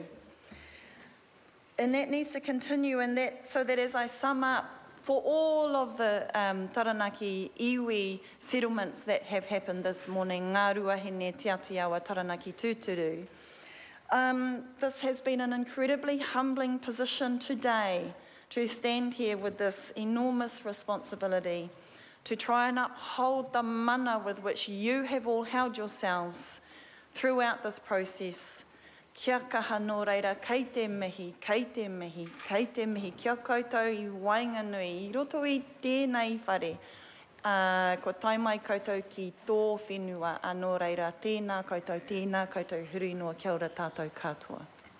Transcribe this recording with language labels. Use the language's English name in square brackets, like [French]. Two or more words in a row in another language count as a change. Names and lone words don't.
[English] And that needs to continue, and that, so that as I sum up, for all of the Taranaki iwi settlements that have happened this morning, Ngā Ruahine, Te Atiawa, Taranaki Tūturu, this has been an incredibly humbling position today to stand here with this enormous responsibility to try and uphold the mana with which you have all held yourselves throughout this process. [Māori] Kia kaha nō reira, kei te mihi, kei te mihi, kei te mihi, kia koutou I Wainganui, I roto I tēnei whare, ko tai mai koutou ki tō whenua, anō reira, tēnā koutou huri noa, kia ora tātou katoa.